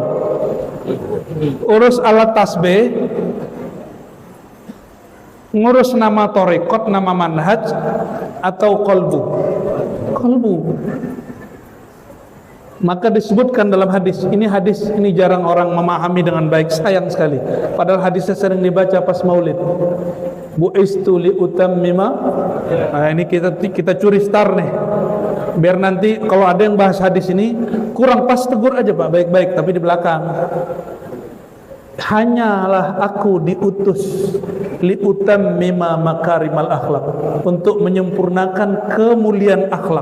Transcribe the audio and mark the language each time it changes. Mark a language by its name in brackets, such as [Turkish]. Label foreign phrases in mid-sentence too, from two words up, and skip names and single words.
[Indonesian] Urus alat tasbih, ngurus nama torikot, nama manhaj, atau kalbu? Kalbu. Maka disebutkan dalam hadis ini jarang orang memahami dengan baik, sayang sekali. Padahal hadisnya sering dibaca pas maulid. [Arabic] بعثت لأتمم. [Indonesian] Nah, ini kita curi star nih. Biar nanti kalau ada yang bahas hadis ini kurang pas, tegur aja Pak, baik-baik, tapi di belakang. Hanyalah aku diutus [Arabic] لأتمم مكارم الأخلاق, [Indonesian] untuk menyempurnakan kemuliaan akhlak.